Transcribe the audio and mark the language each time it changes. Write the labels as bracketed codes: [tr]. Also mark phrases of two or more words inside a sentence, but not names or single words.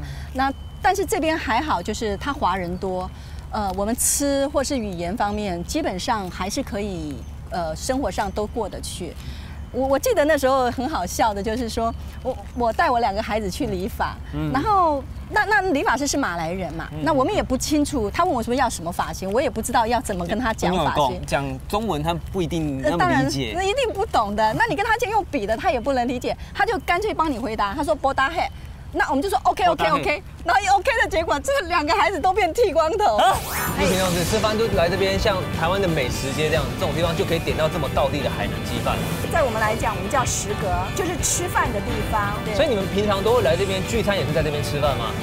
[zh] 那但是這邊還好，就是他華人多。我們吃或是語言方面，基本上還是可以，生活上都過得去。我記得那時候很好笑的，就是說我帶我2個孩子去理髮，然後那理髮師是馬來人嘛，那我們也不清楚，他問我說要什麼髮型，我也不知道要怎麼跟他講髮型。講中文他不一定那麼理解，當然一定不懂的。那你跟他講用筆的，他也不能理解，他就乾脆幫你回答，他說波達黑。那我們就說 OK，然後一 OK 的結果，這2個孩子都變剃光頭。你平常吃飯都來這邊，像台灣的美食街這樣，這種地方就可以點到這麼道地的海南雞飯。在我們來講，我們叫食閣，就是吃飯的地方。所以你們平常都會來這邊聚餐，也是在這邊吃飯嗎？